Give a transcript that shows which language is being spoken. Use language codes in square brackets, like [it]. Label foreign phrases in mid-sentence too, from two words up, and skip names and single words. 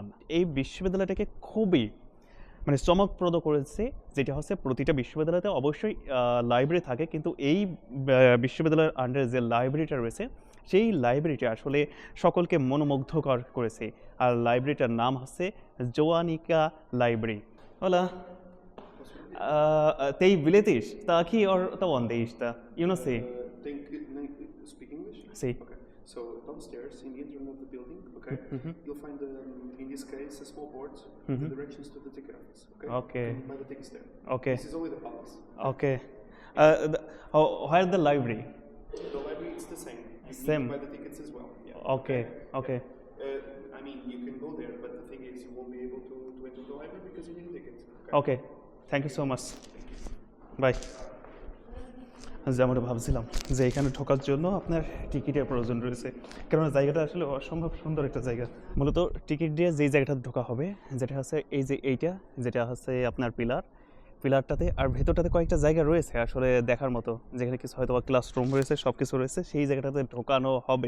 [bn] এই বিশ্ববিদ্যালয়টাকে খুবই চমকপ্রদ করেছে, যেটা হচ্ছে প্রতিটা বিশ্ববিদ্যালয়তে অবশ্যই লাইব্রেরি থাকে, কিন্তু এই বিশ্ববিদ্যালয়ের আন্ডারে যে লাইব্রেরিটা রয়েছে সেই লাইব্রেরিটা আসলে সকলকে মনোমুগ্ধকর করেছে। আর লাইব্রেরিটার নাম হচ্ছে জোয়ানিকা লাইব্রেরি। [pt] Hola. Tem bilhetes? Está aqui ou está onde está? Eu não sei. [en] Speak English? [pt] Sim. [en] Okay. So downstairs in the interim of the building, okay, you'll find in this case a small board with the directions to the ticket office. Okay. Okay. You can buy the tickets there. Okay. This is only the palace. Okay. Where the library? The library is the same. You Same. need to buy the tickets as well. Yeah. Okay. Okay. I mean, you can go there, but the thing is, you won't be able to enter the library because you need a ticket. Okay. Thank you so much. Bye. [bn] যেমনটা ভাবছিলাম যে এখানে ঢোকার জন্য আপনার টিকিটের প্রয়োজন রয়েছে, কেননা জায়গাটা আসলে অসম্ভব সুন্দর একটা জায়গা। মূলত টিকিট দিয়ে যেই জায়গাটা ঢোকা হবে, যেটা হচ্ছে এই যে এইটা, যেটা হচ্ছে আপনার পিলার, পিলারটাতে, আর ভেতরটাতে কয়েকটা জায়গা রয়েছে আসলে দেখার মতো, যেখানে কিছু হয়তো বা ক্লাসরুম রয়েছে, সব কিছু রয়েছে, সেই জায়গাটাতে ঢোকানো হবে।